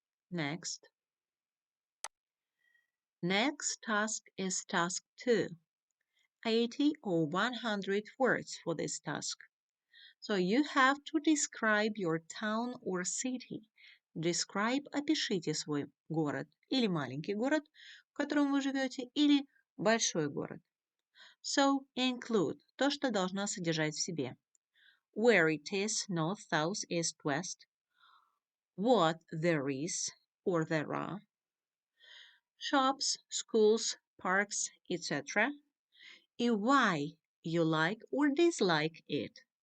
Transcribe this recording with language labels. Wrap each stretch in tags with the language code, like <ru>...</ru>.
<en>Next. Next task is task 2. 80 or 100 words for this task. So you have to describe your town or city. Describe,</en> <ru>опишите свой город или маленький город, в котором вы живете, или большой город.</ru> <en>So include</en> <ru>то, что должно содержать в себе.</ru> <en>Where it is, north, south, east, west. What there is or there are. Shops, schools, parks, etc. And why you like or dislike it.</en>